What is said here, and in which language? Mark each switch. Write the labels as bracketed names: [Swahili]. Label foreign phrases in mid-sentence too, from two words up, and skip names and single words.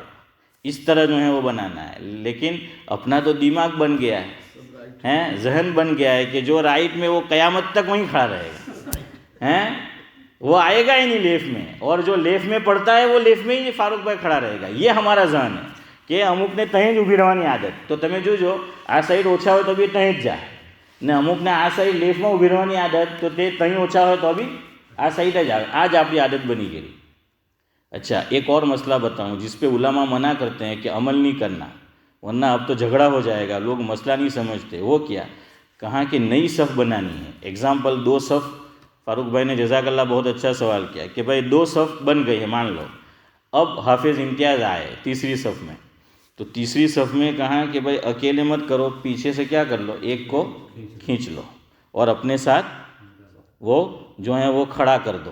[Urdu] اس طرح جو ہے وہ بنانا ہے۔ لیکن اپنا تو دماغ بن گیا ہے، ذہن بن گیا ہے کہ جو رائٹ میں وہ قیامت تک وہیں کھڑا رہے گا، وہ آئے گا ہی نہیں لیف میں، اور جو لیف میں پڑتا ہے وہ لیف میں ہی فاروق بھائی کھڑا رہے گا۔ یہ ہمارا ذہن ہے کہ [Gujarati] અમુક ને તહીં જ ઊભી રહેવાની આદત, તો તમે જોજો આ સાઈડ ઓછા હોય તો બી તહીં જ જાય, ને અમુકને આ સાઈડ લેફ્ટમાં ઊભી રહેવાની આદત, તો તે તહીં ઓછા હોય તો બી આ સાઈડ જ આવે। આ જ આપણી આદત બની ગઈ۔ [Urdu] اچھا ایک اور مسئلہ بتاؤں جس پہ علماء منع کرتے ہیں کہ عمل نہیں کرنا، ورنہ اب تو جھگڑا ہو جائے گا، لوگ مسئلہ نہیں سمجھتے۔ وہ کیا کہاں کہ نئی صف بنانی ہے۔ ایگزامپل 2 صف، فاروق بھائی نے [Arabic] جزاک اللہ [Urdu] بہت اچھا سوال کیا کہ بھائی 2 صف بن گئی ہے، مان لو اب حافظ امتیاز آئے تیسری صف میں، تو تیسری صف میں کہاں کہ بھائی اکیلے مت کرو، پیچھے سے کیا کر لو، ایک کو کھینچ لو اور اپنے ساتھ وہ جو ہیں وہ کھڑا کر دو۔